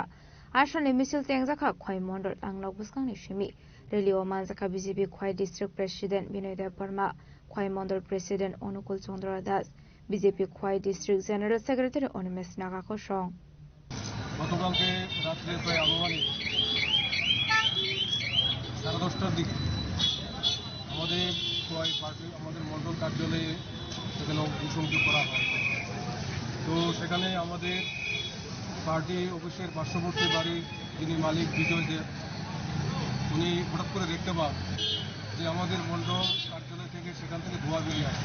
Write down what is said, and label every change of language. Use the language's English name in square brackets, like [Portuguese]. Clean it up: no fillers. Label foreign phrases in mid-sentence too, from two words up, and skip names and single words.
[Kok Borok] Ashale Misil Tengzaka Khwai Mondol Tangnok Buskang Shimi. Relio Manzaka BJP Khwai [English] District President [Kok Borok] Binoy Deborma, Khwai Mondol President Onukul Chandra Das, BJP Khwai District [English] General Secretary [Kok Borok] Onmes Nagakosong. [Bangla] গতকালকে রাত্রে প্রায় আনুমানিক 10:30টার দিকে আমাদের খোয়াই পার্টি আমাদের মন্ডল কার্যালয়ে সেখানে অগ্নিসংযোগ করা হয়। তো সেখানে আমাদের [English] party office's [Bangla] পার্শ্ববর্তী বাড়ির যিনি মালিক বিজয় দেব, উনি হঠাৎ করে দেখতে পান যে আমাদের মন্ডল কার্যালয় থেকে সেখান থেকে ধোঁয়া বেরিয়ে আসে।